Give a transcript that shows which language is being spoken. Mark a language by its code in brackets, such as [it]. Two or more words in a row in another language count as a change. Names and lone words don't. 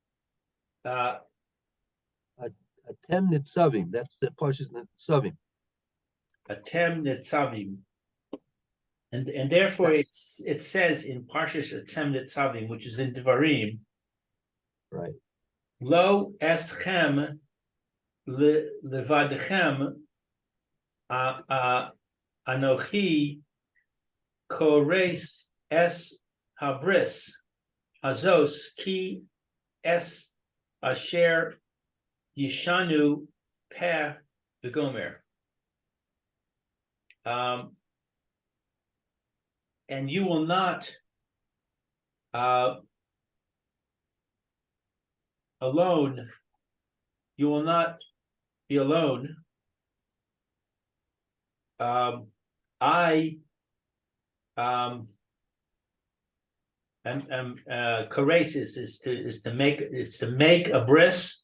[en] Atem Nitzavim, that's the Parshas Nitzavim. Atem Nitzavim. And therefore it says in Parshas Atem Nitzavim, which is in Devarim, Right. [he] לא אתכם לבדכם אנכי כרת את הברית הזאת כי את אשר ישנו פה וגומר. [en] And you will not alone, you will not be alone. I am kerasis is to make a bris.